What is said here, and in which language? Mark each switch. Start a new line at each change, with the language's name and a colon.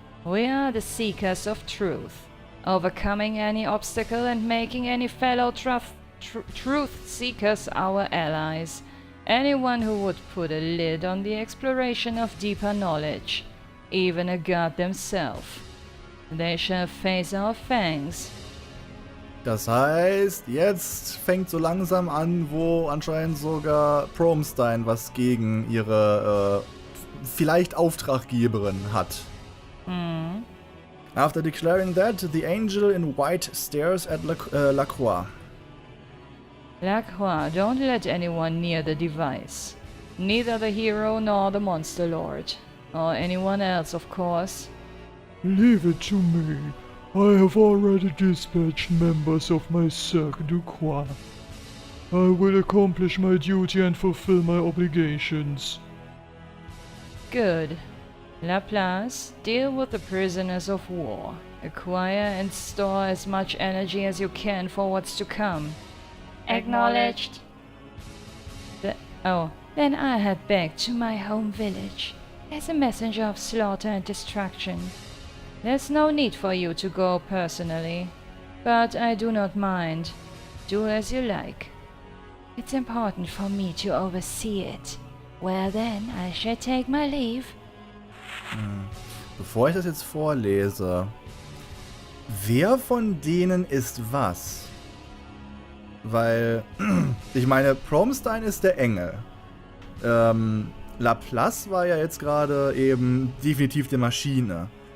English: We are the seekers of truth, overcoming any obstacle and making any fellow truth seekers our allies. Anyone who would put a lid on the exploration of deeper knowledge, even a god themselves. They shall face our fangs.
German: Das heißt, jetzt fängt so langsam an, wo anscheinend sogar Promestein was gegen ihre vielleicht Auftraggeberin hat.
English: After declaring that, the angel in white stares at Lacroix. Lacroix, don't let anyone near the device. Neither the hero nor the Monster Lord. Or anyone else, of course. Leave it to me. I have already dispatched members of my Cercle du Croix. I will accomplish my duty and fulfill my obligations. Good. Laplace, deal with the prisoners of war. Acquire and store as much energy as you can for what's to come. Acknowledged. Then I head back to my home village as a messenger of slaughter and destruction. There's no need for you to go personally, but I do not mind. Do as you like. It's important for me to oversee it. Well then, I shall take my leave.
German: Bevor ich das jetzt vorlese, wer von denen ist was? Weil, ich meine, Promestein ist der Engel. Laplace war ja jetzt gerade eben definitiv die Maschine.